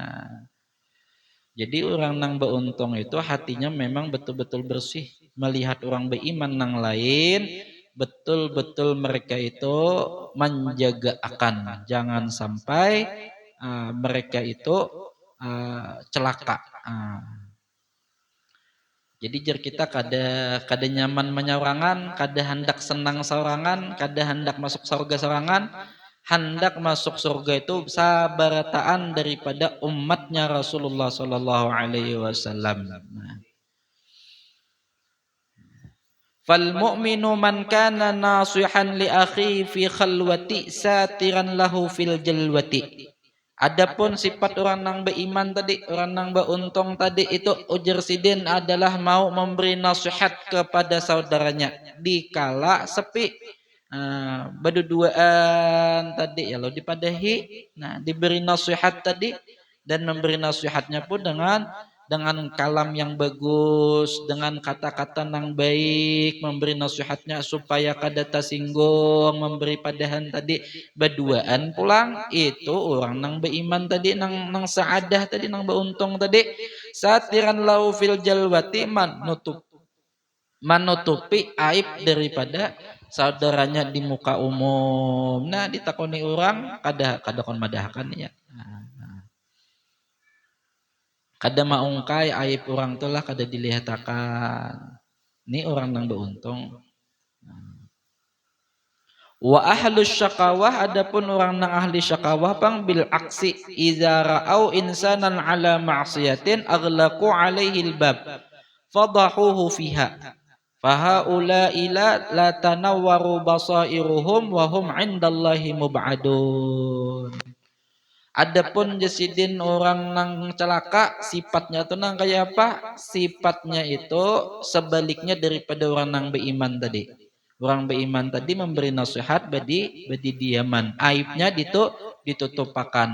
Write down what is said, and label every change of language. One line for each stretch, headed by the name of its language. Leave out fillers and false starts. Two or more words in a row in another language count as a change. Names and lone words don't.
Banjar: Jadi orang nang beruntung itu hatinya memang betul-betul bersih, melihat orang beriman nang lain, betul-betul mereka itu menjaga akan jangan sampai mereka itu celaka. Jadi jar kita kada nyaman menyawangan, kada hendak senang sawangan, kada hendak masuk surga sawangan, hendak masuk surga itu sabarataan daripada umatnya Rasulullah
Arabic: صلى الله عليه وسلم. فالمؤمن من كان ناصحا لأخيه في الخلوة ساترا له في الجلوة.
Banjar: Adapun sifat orang nang beriman tadi, orang nang beruntung tadi itu ujar sidin adalah mau memberi nasihat kepada saudaranya dikala sepi. Berduaan tadi ya lo dipadahi, nah diberi nasihat tadi, dan memberi nasihatnya pun dengan kalam yang bagus, dengan kata-kata yang baik, memberi nasihatnya supaya kada tersinggung, memberi padahan tadi berduaan pulang, itu orang nang beriman tadi, nang saadah tadi, nang beruntung tadi.
Arabic: ساترا له في الجلوة,
Banjar: menutupi aib daripada saudaranya di muka umum. Nah, ditakoni orang kada kon madahkan ya. Kada maungkai aib orang tu lah kada dilihatakan. Ini orang nang beruntung.
Arabic: وأهل الشقاوة,
Banjar: adapun orang nang
Arabic: أهل الشقاوة
Banjar: pang
Arabic: بالعكس, إذا رأوا إنسانا على معصية أغلقوا عليه الباب فضحوه فيها فهؤلاء لا تنورت بصائرهم وهم عند الله مبعدون.
Banjar: Adapun jasidin orang nang celaka, sifatnya tuh nang kayak apa? Sifatnya itu sebaliknya daripada orang nang beriman tadi. Orang beriman tadi memberi nasihat badi diaman, aibnya ditutupakan.